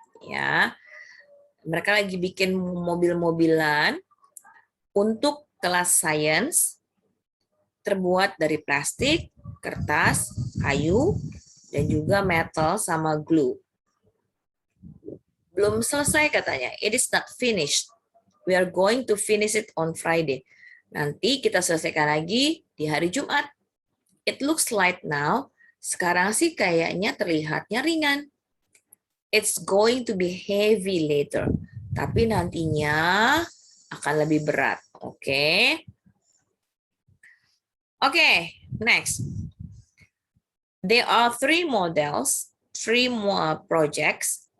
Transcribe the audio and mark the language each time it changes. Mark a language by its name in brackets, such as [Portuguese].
[Indonesian] ya. Mereka lagi bikin mobil-mobilan untuk kelas sains terbuat dari plastik, kertas, kayu, dan juga metal sama glue. Belum selesai katanya. [English] It is not finished. We are going to finish it on Friday. [Indonesian] Nanti kita selesaikan lagi di hari Jumat. [English] It looks light now. [Indonesian] Sekarang sih kayaknya terlihatnya ringan. [English] It's going to be heavy later. [Indonesian] Tapi nantinya akan lebih berat. [English] Oke. Oke, next. There are 3 models, 3 more projects.